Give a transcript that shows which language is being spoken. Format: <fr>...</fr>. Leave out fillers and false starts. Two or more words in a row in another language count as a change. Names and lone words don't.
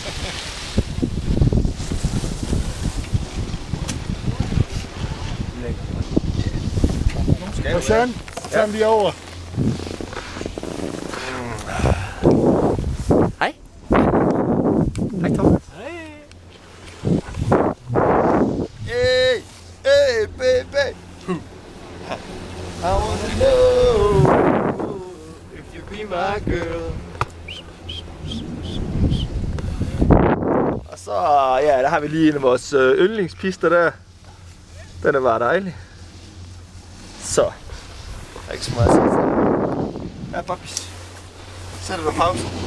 <da>Og Søren, tag lige over. Hej. Hej Thomas.</da> <en>Hey, hey baby. I wanna know if you be my girl.</en> <da>Og så, ja, der har vi lige en af vores yndlingspister der. Den er bare dejlig. Så. Der er ikke så meget at sige. Ja, Bobis. Sætter du pause?</da>